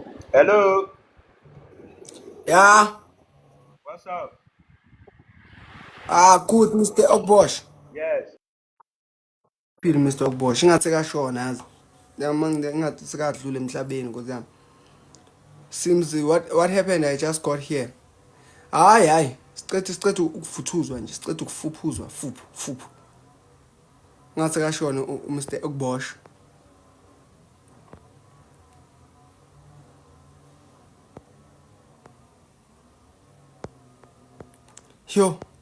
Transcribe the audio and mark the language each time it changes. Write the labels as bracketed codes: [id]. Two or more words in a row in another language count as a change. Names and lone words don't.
[en] Hello. Yeah. What's up? Good, Mr. Ogbosh. Yes. [xh] Phila Mr. Ogbosh. Ingathi sekashona yazi. Yamang ingathi sekadlula emhlabeni Nkosi yami. [en] Seems what happened I just got here. [xh] Hayi. Sicethe ukufuthuzwa nje. Sicethe ukufuphuzwa, fuphu. Ingathi sekashona uMr. Ogbosh. Yo.